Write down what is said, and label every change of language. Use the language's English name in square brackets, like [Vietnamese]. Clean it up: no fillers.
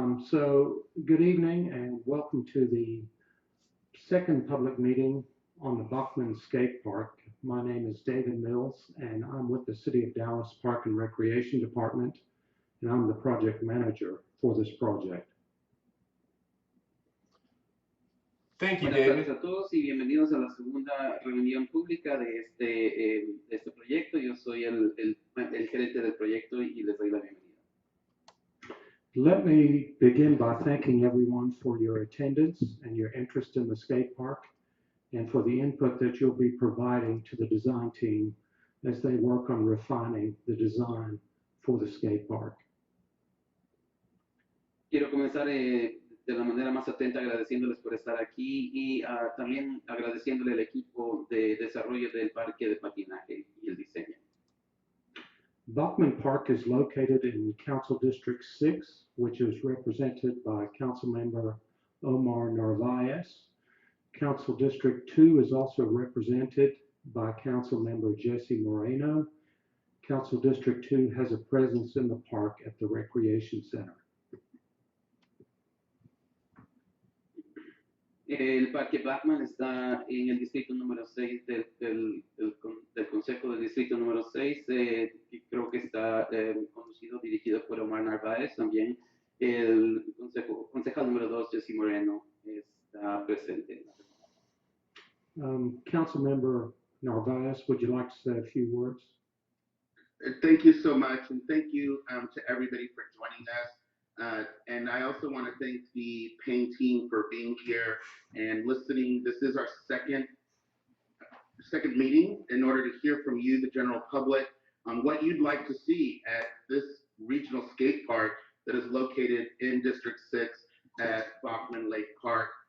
[English] So good evening and welcome to the second public meeting on the Bachman Skatepark. My name is David Mills and I'm with the City of Dallas Park and Recreation Department, and I'm the project manager for this project. Thank you, [Spanish] Buenas [English] David. [Spanish] tardes a todos y bienvenidos a la segunda reunión pública de este proyecto. Yo soy el gerente del proyecto y les doy la bienvenida. [English] Let me begin by thanking everyone for your attendance and your interest in the skate park and for the input that you'll be providing to the design team as they work on refining the design for the skate park. [Spanish] Quiero comenzar de la manera más atenta agradeciéndoles por estar aquí y también agradeciéndole al equipo de desarrollo del parque de patinaje y el diseño. [English] Bachman Park is located in Council District 6, which is represented by Councilmember Omar Narvaez. Council District 2 is also represented by Councilmember Jesse Moreno. Council District 2 has a presence in the park at the Recreation Center. [Spanish] El Parque Bachman está en el distrito número 6 del Consejo del Distrito número 6, que creo que está conducido, dirigido por Omar Narváez. También el concejal número 2, Jesse Moreno, está presente. [English] Councilmember Narvaez, would you like to say a few words? Thank you so much, and thank you to everybody for joining us. And I also want to thank the Payne team for being here and listening. This is our second meeting in order to hear from you, the general public, on what you'd like to see at this regional skate park that is located in District 6 at Bachman Lake Park.